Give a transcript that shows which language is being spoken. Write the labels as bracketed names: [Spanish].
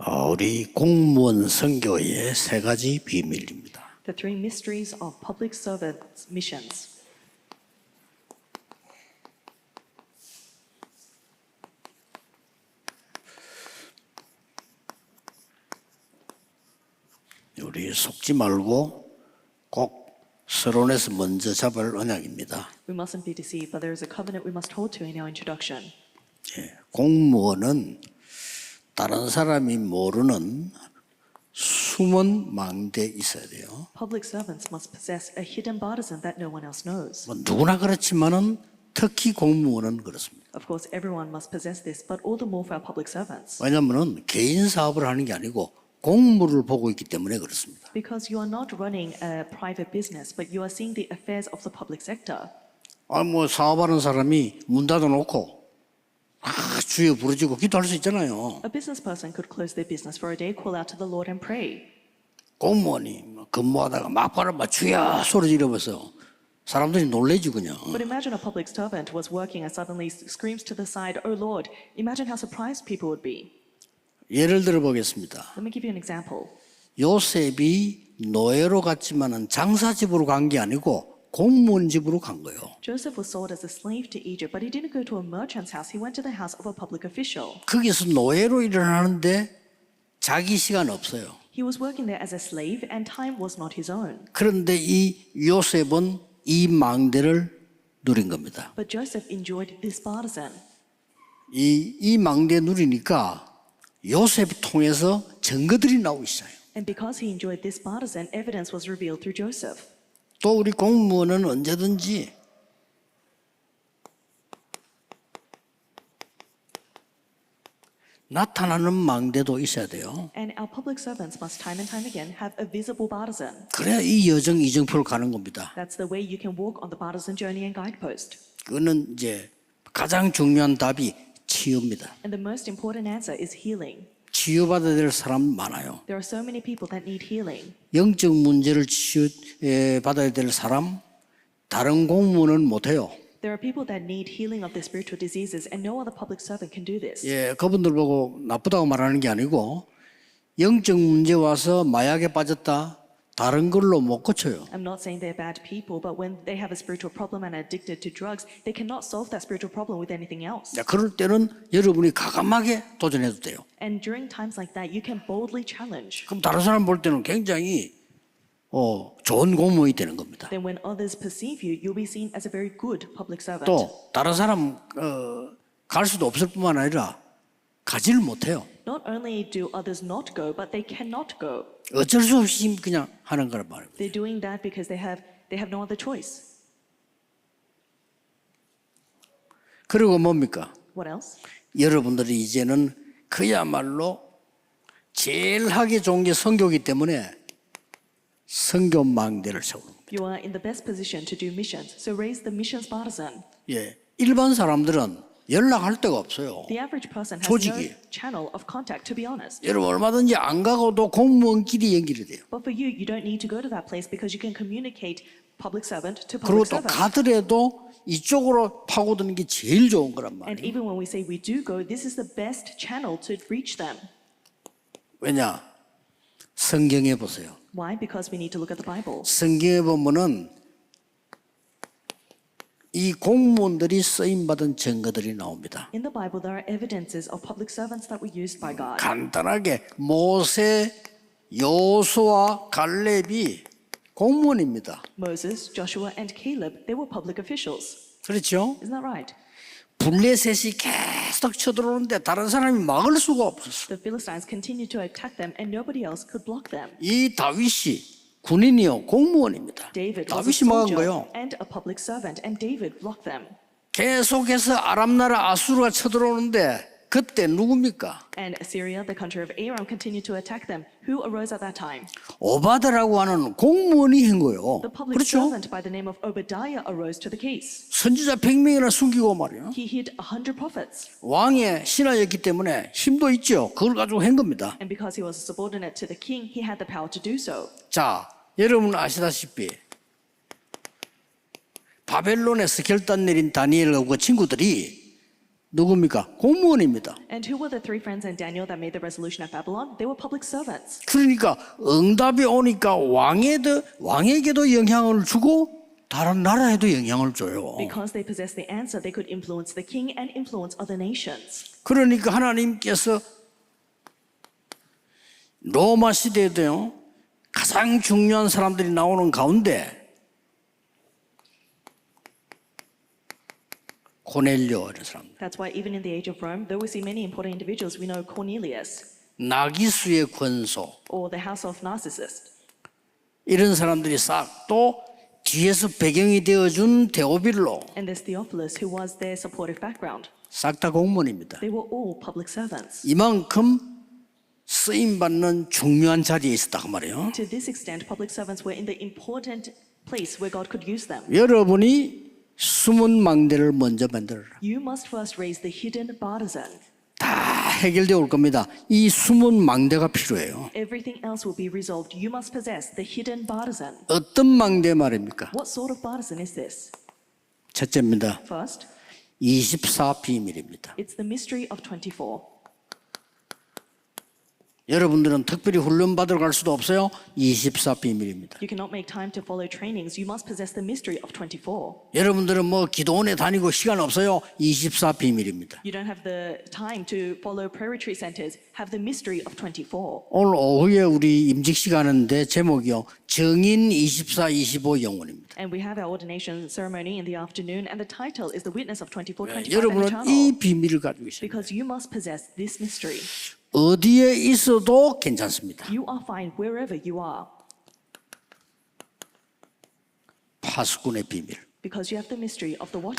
[Korean] 우리 공무원 선교의 세 가지 비밀입니다. [English] The three mysteries of public servants' missions. [Korean] 우리 속지 말고 꼭 서론에서 먼저 잡을 언약입니다. [English] We mustn't be deceived, but there is a covenant we must hold to in our introduction. [Korean] 공무원은 다른 사람이 모르는 숨은 망대에 있어야 돼요. [English] Public servants must possess a hidden partisan that no one else knows. [Korean] 뭐 누구나 그렇지만은 특히 공무원은 그렇습니다. [English] Of course, everyone must possess this, but all the more for our public servants. [Korean] 왜냐하면은 개인 사업을 하는 게 아니고 공무를 보고 있기 때문에 그렇습니다. [English] Because you are not running a private business, but you are seeing the affairs of the public sector. [Korean] 뭐 사업하는 사람이 문 닫아놓고 주여 부르짖고 기도할 수 있잖아요. [English] A business person could close their business for a day, call out to the Lord and pray. [Korean] 공무원이 근무하다가 막바로 주여 소리 지르면서 사람들이 놀래지 그냥. [English] But imagine a public servant was working and suddenly screams to the side, "Oh Lord!" Imagine how surprised people would be. [Korean] 예를 들어 보겠습니다. [English] Let me give you an example. [Korean] 요셉이 노예로 갔지만은 장사집으로 간 게 아니고 공무원 집으로 간 거예요. [English] Joseph was sold as a slave to Egypt, but he didn't go to a merchant's house. He went to the house of a public official. [Korean] 거기서 노예로 일을 하는데 자기 시간 없어요. [English] He was working there as a slave, and time was not his own. [Korean] 그런데 이 요셉은 이 망대를 누린 겁니다. [English] But Joseph enjoyed this partisan. [Korean] 이 망대 누리니까 요셉 통해서 증거들이 나오기 시작해요. [English] And because he enjoyed this partisan, evidence was revealed through Joseph. [Korean] 또 우리 공무원은 언제든지 나타나는 망대도 있어야 돼요. [English] And our public servants must time and time again have a visible partisan. [Korean] 그래야 이 여정 이정표를 가는 겁니다. [English] That's the way you can walk on the partisan journey and guidepost. [Korean] 그거는 이제 가장 중요한 답이 치유입니다. [English] And the most important answer is healing. [Korean] 치유받아야 될 사람 많아요. [English] There are so many people that need healing. [Korean] 영적 문제를 치유받아야 될 사람 다른 공무원은 못해요. [English] There are people that need healing of their spiritual diseases, and no other public servant can do this. [Korean] 그분들 보고 나쁘다고 말하는 게 아니고 영적 문제 와서 마약에 빠졌다 다른 걸로 못 고쳐요. [English] I'm not saying they're bad people, but when they have a spiritual problem and are addicted to drugs, they cannot solve that spiritual problem with anything else. [Korean] 그럴 때는 여러분이 과감하게 도전해도 돼요. [English] And during times like that, you can boldly challenge. [Korean] 그럼 다른 사람 볼 때는 굉장히 좋은 공무원이 되는 겁니다. [English] Then when others perceive you, you'll be seen as a very good public servant. [Korean] 또 다른 사람 갈 수도 없을 뿐만 아니라 가지를 못해요. [English] Not only do others not go, but they cannot go. [Korean] 어쩔 수 없이 그냥 하는 거란 말입니다. [English] They're doing that because they have no other choice. [Korean] 그리고 뭡니까? [English] What else? [Korean] 여러분들이 이제는 그야말로 제일 하기 좋은 게 선교이기 때문에 선교 망대를 세우는 겁니다. [English] You are in the best position to do missions, so raise the missions partisan. [Korean] 일반 사람들은 연락할 데가 없어요. [English] The average person has [Korean] 조직이. [English] no channel of contact, to be honest. [Korean] 여러분 얼마든지 안 가고도 공무원끼리 연결이 돼요. [English] But for you, you don't need to go to that place because you can communicate public servant to [Korean] 그리고 [English] public [Korean] 또 [English] servant. [Korean] 가더라도 이쪽으로 파고드는 게 제일 좋은 거란 [English] And [Korean] 말이에요. [English] even when we say we do go, this is the best channel to reach them. [Korean] 왜냐? 성경에 보세요. [English] Why? Because we need to look at the Bible. [Korean] 성경에 보면은 이 공무원들이 쓰임받은 증거들이 나옵니다. [English] In the Bible, there are evidences of public servants that were used by God. [Korean] 간단하게 모세, 여호수아, 갈렙이 공무원입니다. [English] Moses, Joshua, and Caleb, they were public officials. [Korean] 그렇죠? [English] Isn't that right? [Korean] 블레셋이 계속 쳐들어오는데 다른 사람이 막을 수가 없었어. [English] The Philistines continued to attack them, and nobody else could block them. [Korean] 이 다윗이 군인이요 공무원입니다. [English] David was a [Korean] 다윗이 막은 [English] soldier [Korean] 거예요. [English] and a public servant, and David blocked them. [Korean] 계속해서 아람 나라 아수르가 쳐들어오는데 그때 누굽니까? [English] And Assyria, the country of Aram, continued to attack them. Who arose at that time? [Korean] 오바다라고 하는 공무원이 한 거예요. [English] The public [Korean] 그렇죠? [English] servant by the name of Obadiah arose to the case. [Korean] 선지자 100명이나 숨기고 말이에요. [English] He hid 100 prophets. [Korean] 왕의 신하였기 때문에 힘도 있죠. 그걸 가지고 한 겁니다. [English] And because he was a subordinate to the king, he had the power to do so. [Korean] 자, 여러분 아시다시피 바벨론에서 결단 내린 다니엘과 그 친구들이 누굽니까? 공무원입니다. [English] And who were the three friends in Daniel that made the resolution at Babylon? They were public servants. [Korean] 그러니까 응답이 오니까 왕에게도 영향을 주고 다른 나라에도 영향을 줘요. [English] Because they possessed the answer, they could influence the king and influence other nations. [Korean] 그러니까 하나님께서 로마 시대에도요, 가장 중요한 사람들이 나오는 가운데 고넬료 이런 사람, [English] That's why even in the age of Rome, though we see many important individuals, we know Cornelius [Korean] 나기수의 권소 [English] or the house of Narcissus. [Korean] 이런 사람들이 싹 또 뒤에서 배경이 되어준 데오빌로 [English] And there's Theophilus, who was their supportive background. [Korean] 싹 다 공무원입니다. [English] They were all public servants. [Korean] 이만큼 쓰임 받는 중요한 자리에 있었다 그 말이에요. [English] To this extent, public servants were in the important place where God could use them. [Korean] 여러분이 숨은 망대를 먼저 만들어라. [English] You must first raise the hidden partisan. [Korean] 다 해결되어 올 겁니다. 이 숨은 망대가 필요해요. [English] Everything else will be resolved. You must possess the hidden partisan. [Korean] 어떤 망대 말입니까? [English] What sort of partisan is this? [Korean] 첫째입니다. [English] First, [Korean] 24 비밀입니다. [English] it's the mystery of 24. [Korean] 여러분들은 특별히 훈련 받으러 갈 수도 없어요. 24 비밀입니다. [English] You cannot make time to follow trainings. You must possess the mystery of 24. [Korean] 여러분들은 뭐 기도원에 다니고 시간 없어요. 24 비밀입니다. [English] You don't have the time to follow prayer retreat centers. Have the mystery of 24. [Korean] 오늘 오후에 우리 임직식 하는데 제목이요. 정인 24, 25 영혼입니다. [English] And we have our ordination ceremony in the afternoon, and the title is the witness of 24, 25, and [Korean] 여러분은 [English] eternal. [Korean] 이 비밀을 가지고 있습니다. [English] Because you must possess this mystery. [Korean] 어디에 있어도 괜찮습니다. [English] You are fine wherever you are. [Korean] 파수꾼의 비밀. [English] Because you have the mystery of the watchman.